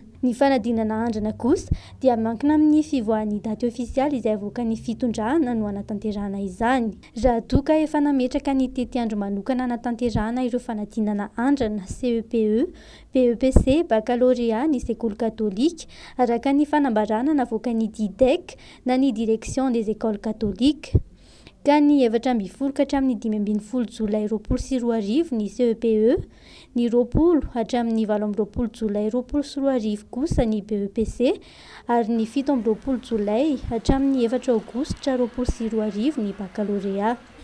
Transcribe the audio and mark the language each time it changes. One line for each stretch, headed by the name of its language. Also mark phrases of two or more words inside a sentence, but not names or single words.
Malagasy: Ny fanadinana andrana kosa dia mankina amin'ny fivoahan'ny daty ofisialy izay avoaka ny fitondrahana no anatanterahana izany. Raha toka efa nametraka ny tetiandro manokana anatanterahana ireo fanadinana andrana CEPE, PEPC, baccalauréat ny sekoly katolika araka ny fanambarana navoaka ny DIDEC na ny direction des écoles catholiques. Ka ny 7 hatramin'ny 15 jolay 2024 ny CEPE, ny 20 hatramin'ny 12 jolay 2024 kosa ny BEPC ary ny 17 jolay hatramin'ny 4 aogositra 2024 ny baccalauréat.